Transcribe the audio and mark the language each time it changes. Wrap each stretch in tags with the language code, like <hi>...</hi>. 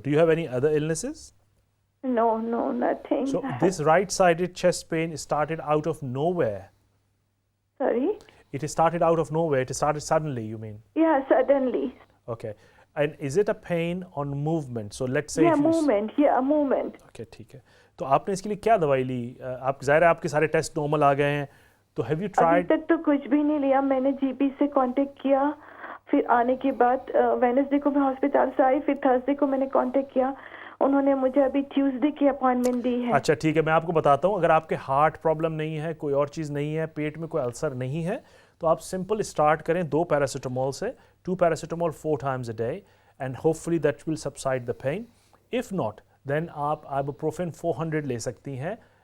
<en>Do you have any other illnesses? No, nothing. So this right-sided chest pain started out of nowhere. Sorry? It started out of nowhere. It started suddenly, you mean? Yeah, suddenly. Okay. And is it a pain on movement? So let's say movement. Okay,</en> <ur>ٹھیک ہے. تو آپ نے اس کے لیے کیا دوائی لی؟ آپ ظاہر ہے آپ کے سارے ٹیسٹ نارمل آ گئے ہیں, تو</ur> <en>Have you tried?</en> <ur>ابھی تک تو کچھ بھی نہیں لیا. میں نے جی پی سے کانٹیکٹ کیا, پھر آنے کے بعد وینسڈے کو میں ہاسپٹل سے آئی, پھر تھرسڈے کو میں نے کانٹیکٹ کیا. انہوں نے مجھے ابھی ٹیوزڈے کی اپوائنٹمنٹ دی ہے. اچھا ٹھیک ہے، میں آپ کو بتاتا ہوں. اگر آپ کے ہارٹ پرابلم نہیں ہے، کوئی اور چیز نہیں ہے، پیٹ میں کوئی السر نہیں ہے، تو آپ سمپل اسٹارٹ کریں 2 پیراسیٹامول سے.</ur> <en>2 paracetamol 4 times a day and hopefully that will subside the pain. If not, then</en> <ur>آپ ibuprofen 400 لے سکتی ہیں.</ur>